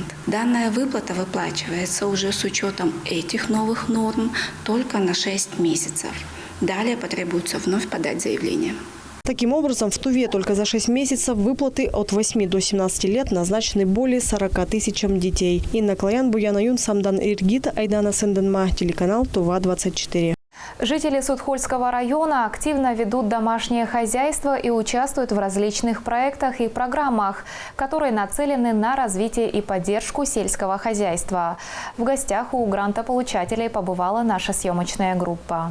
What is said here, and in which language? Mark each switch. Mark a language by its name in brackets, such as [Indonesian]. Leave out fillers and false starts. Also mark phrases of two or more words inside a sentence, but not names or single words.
[Russian] Данная выплата выплачивается уже с учетом этих новых норм только на 6 месяцев. Далее потребуется вновь подать заявление. Таким образом, в Туве только за 6 месяцев выплаты от 8 до 17 лет назначены более 40 тысячам детей. Инна Клоян, Буяна Юн, Самдан Иргита, Айдана Сенденма, телеканал Тува-24. Жители Судхольского района активно ведут домашнее хозяйство и участвуют в различных проектах и программах, которые нацелены на развитие и поддержку сельского хозяйства. В гостях у грантополучателей побывала наша съемочная группа.